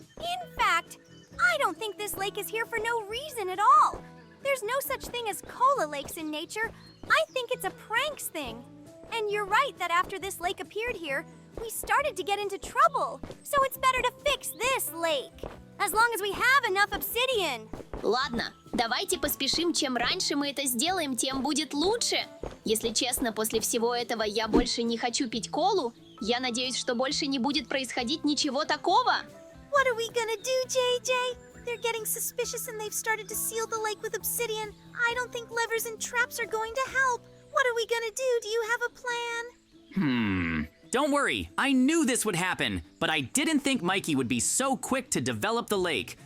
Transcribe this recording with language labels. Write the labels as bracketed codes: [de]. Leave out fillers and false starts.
[en] In fact, I don't think this lake is here for no reason at all. There's no such thing as cola lakes in nature. I think it's a pranks thing. And you're right that after this lake appeared here, we started to get into trouble. So it's better to fix this lake. As long as we have enough obsidian. [ru] Ладно, давайте поспешим. Чем раньше мы это сделаем, тем будет лучше. Если честно, после всего этого я больше не хочу пить колу. Я надеюсь, что больше не будет происходить ничего такого. [en] What are we gonna do, JJ? They're getting suspicious and they've started to seal the lake with obsidian. I don't think levers and traps are going to help. What are we gonna do? Do you have a plan? Don't worry, I knew this would happen, but I didn't think Mikey would be so quick to develop the lake.